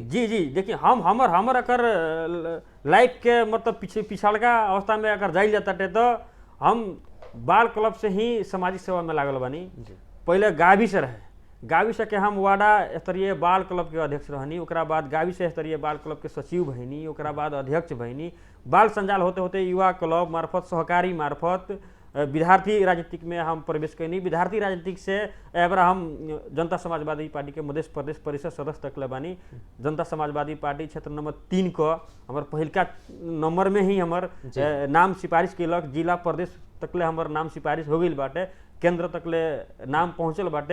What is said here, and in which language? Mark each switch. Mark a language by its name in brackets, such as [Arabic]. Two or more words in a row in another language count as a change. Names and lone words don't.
[Bhojpuri] जी देखिए हमर अगर लाइफ के मतलब पिछड़का अवस्था में अगर जाइल जाता तो हम बाल क्लब से ही सामाजिक सेवा में लागल बानी। पहले गावी से रहे, गावी से के हम वार्डा स्तरीय बाल क्लब के अध्यक्ष रहनी, ओकरा बाद गावी से स्तरीय बाल क्लब के सचिव भइनी, ओकरा बाद अध्यक्ष भइनी। बाल संजाल होते होते युवा क्लब मार्फत, सहकारी मार्फत विद्यार्थी राजनीतिक में हम प्रवेश कैनी। विद्यार्थी राजनीतिक से एबरा हम जनता समाजवादी पार्टी के मध्य प्रदेश परिषद सदस्य तक बानी। जनता समाजवादी पार्टी क्षेत्र नंबर 3 को हमार पहिलका नंबर में ही हमार नाम सिफारिश केलक। जिला प्रदेश तकले हमार नाम सिफारिश हो गई बाटे, केंद्र तकले नाम पहुँचल बाटे।